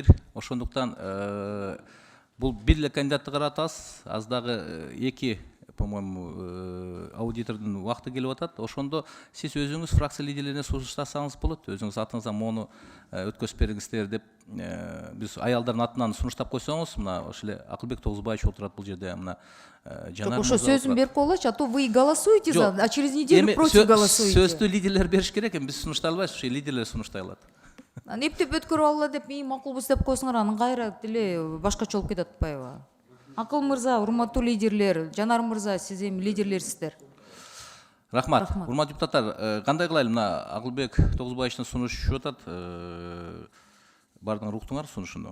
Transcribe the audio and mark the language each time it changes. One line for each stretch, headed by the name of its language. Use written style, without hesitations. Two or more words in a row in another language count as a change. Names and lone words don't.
Kyrgyz: Ошондуктан бул бир эле кандидатты каратасыз, аз дагы 2, по-моему, аудитордун убакыты келип атат. Ошондо сиз өзүңүз фракция лидерлерине сунуштасаңыз болот. Өзүңүз атыңыздан мону өткөзүп бериңиздер деп биз аялдардын атынан сунуштап койсоңуз, мына ошо эле Акылбек Тогузбаевич отурат бул жерде, мына Жанар Ошо сөзүн берип коелучу,
Russian: а то вы и голосуете, а через неделю против голосуете.
Kyrgyz: Сөздү лидерлер бериш керек, эми биз сунуштай албайбыз, ошо лидерлер сунуштай алат. Эптеп өткөрүп алла деп мен макулбуз деп койсоңор, анан кайра деле башкача болуп кетип атпайбы? Акыл мырза, урматтуу лидерлер, Жанар мырза, сиз эми лидерлерсиздер. Рахмат. Урматтуу депутаттар, кандай кылайлы? Мына Акылбек Тогузбаевичтин сунушу атат, бардыңар уктуңар сунушуну.